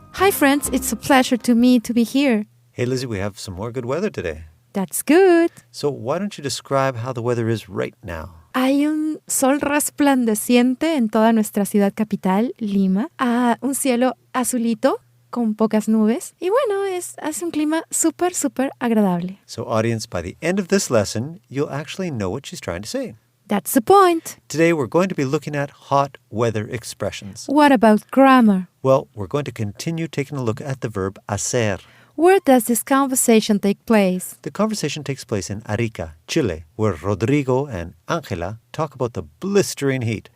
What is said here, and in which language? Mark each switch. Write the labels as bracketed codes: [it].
[en] Hi friends, it's a pleasure to me to be here. Hey Lizzie, we have some more good weather today. That's good. So why don't you describe how the weather is right now? [es] Hay un sol resplandeciente en toda nuestra ciudad capital, Lima. Un cielo azulito con pocas nubes. Y bueno, hace un clima súper, súper agradable. [en] So audience, by the end of this lesson, you'll actually know what she's trying to say. That's the point. Today we're going to be looking at hot weather expressions. What about grammar? Well, we're going to continue taking a look at the verb hacer. Where does this conversation take place? The conversation takes place in Arica, Chile, where Rodrigo and Angela talk about the blistering heat.